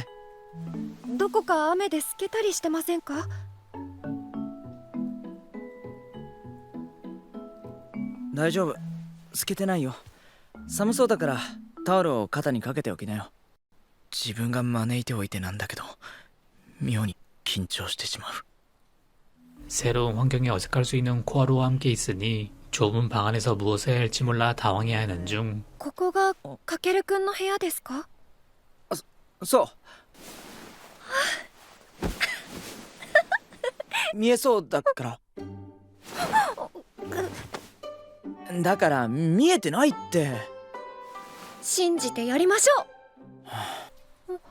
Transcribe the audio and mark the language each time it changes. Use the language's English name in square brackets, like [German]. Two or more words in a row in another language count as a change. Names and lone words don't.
[Japanese] どこか雨で透けたりしてませんか？大丈夫、透けてないよ。寒そうだからタオルを肩にかけておきなよ。自分が招いておいてなんだけど妙に緊張してしまう。 [Korean] 새로운 환경에 어색할 수 있는 코하루와 함께 있으니 좁은 방 안에서 무엇을 해야 할지 몰라 당황해하는 중 [Japanese] ここがかけるくんの部屋ですか？そう見えそうだからだから見えてないって。信じてやりましょう。